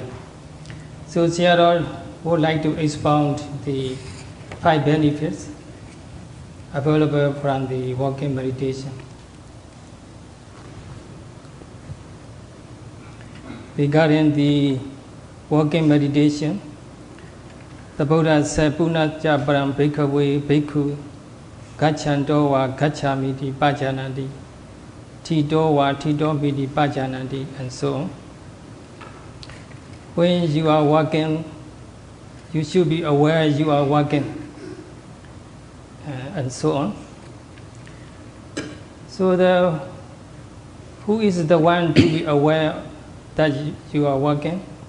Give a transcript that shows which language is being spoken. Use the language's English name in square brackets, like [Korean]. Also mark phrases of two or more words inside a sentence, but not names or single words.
[English] So Sayadaw would like to expound the 5 benefits available from the walking meditation. Regarding the walking meditation, the Buddha said, [Pali] Punacha param bhikkhave bhikkhu gacchando va gacchami pajananti, tito va tito miti pajananti, [English] and so on. When you are walking, you should be aware you are walking, and so on. So who is the one to be aware that you are walking?